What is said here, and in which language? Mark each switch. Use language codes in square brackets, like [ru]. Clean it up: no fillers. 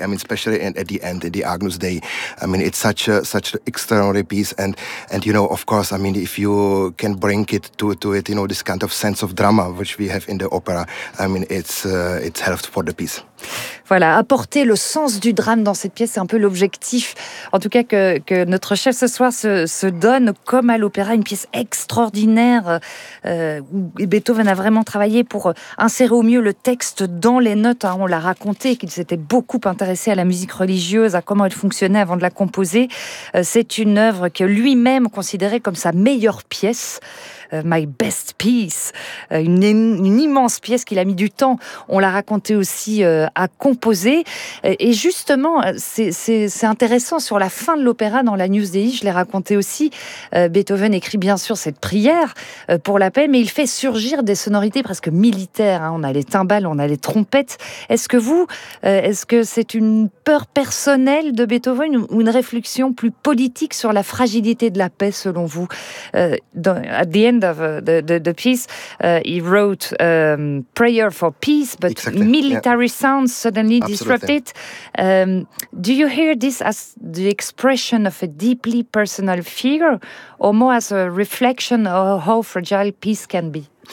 [en] I mean, especially at the end, in the Agnus Dei. I mean, it's such an extraordinary piece. And you know, of course, I mean, if you can bring it to it, you know, this kind of sense of drama which we have in the opera, I mean, it's helped for the piece. [fr] Voilà, apporter le sens du drame dans cette pièce, c'est un peu l'objectif, en tout cas que notre chef ce soir se donne, comme à l'opéra, une pièce extraordinaire où Beethoven a vraiment travaillé pour insérer au mieux le texte dans les notes. On l'a raconté, qu'il s'était beaucoup intéressé à la musique religieuse, à comment elle fonctionnait avant de la composer. C'est une œuvre que lui-même considérait comme sa meilleure pièce. [en] My best piece, [fr] une immense pièce qu'il a mis du temps, on l'a raconté aussi, à composer. Et justement, c'est intéressant, sur la fin de l'opéra, dans la News Dei, je l'ai raconté aussi, Beethoven écrit bien sûr cette prière pour la paix, mais il fait surgir des sonorités presque militaires. On a les timbales, on a les trompettes. Est-ce que c'est une peur personnelle de Beethoven ou une réflexion plus politique sur la fragilité de la paix, selon vous? [en] At the end of the piece, he wrote prayer for peace, but exactly, military sound. sound suddenly disrupted. Do you hear this as the expression of a deeply personal fear, or more as a reflection of how fragile peace can be?